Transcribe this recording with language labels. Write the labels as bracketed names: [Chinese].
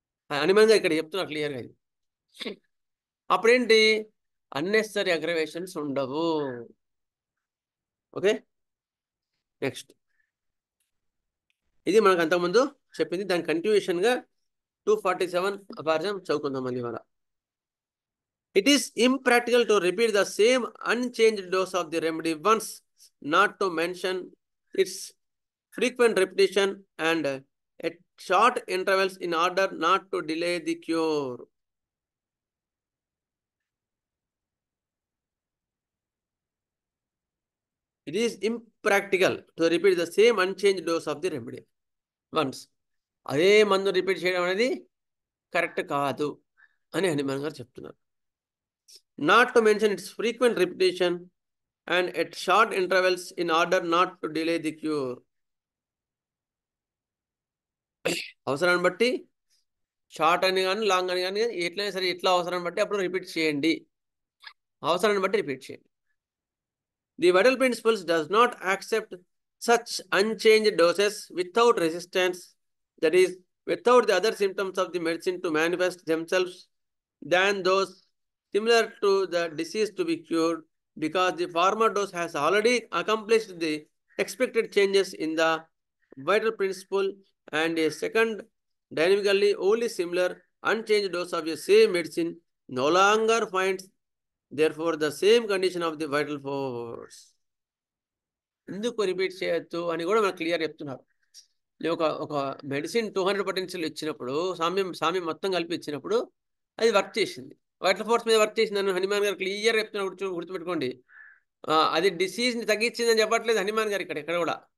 [Telugu] అనిమంగా ఇక్కడ చెప్తున్నా క్లియర్గా ఇది. అప్పుడేంటి అన్నెసరీ అగ్రవేషన్స్ ఉండవు. ఓకే, నెక్స్ట్, ఇది మనకు అంతకుముందు చెప్పింది, దాని కంటిన్యూషన్గా 247 పాఠం చదువుకుందాం మళ్ళీ ఇవాళ. [English] It is impractical to repeat the same unchanged dose of the remedy once, not to mention its frequent repetition and at short intervals in order not to delay the cure. It is impractical to repeat the same unchanged dose of the remedy once. [Telugu] అదే మందు repeat చేయడం అనేది correct కాదు అని హనుమాన్ గారు చెప్తున్నారు. [English] Not to mention its frequent repetition and at short intervals in order not to delay the cure. [Telugu] అవసరాన్ని బట్టి షార్ట్ అని కానీ లాంగ్ అని కానీ ఎట్లయినా సరే ఎట్లా అవసరాన్ని బట్టి అప్పుడు రిపీట్ చేయండి, అవసరాన్ని బట్టి రిపీట్ చేయండి. [English] The vital principles does not accept such unchanged doses without resistance, that is, without the other symptoms of the medicine to manifest themselves than those similar to the disease to be cured, because the former dose has already accomplished the expected changes in the vital principle, and a second dynamically only similar unchanged dose of the same medicine no longer finds therefore the same condition of the vital force. [Telugu] ఎందుకు repeat చేయొద్దు అని కూడా మనకు clear చెప్తున్నారు. ఒక medicine 200 potential ఇచ్చినప్పుడు సామ్యం మొత్తం కలిపి ఇచ్చినప్పుడు అది వర్క్ చేసింది, వైటల్ ఫోర్స్ మీద వర్క్ చేసిందని హనుమాన్ గారు క్లియర్ చెప్తున్నారు. గుర్తుపెట్టుకోండి, అది డిసీజ్ని తగ్గించిందని చెప్పట్లేదు హనుమాన్ గారు ఇక్కడ కూడా.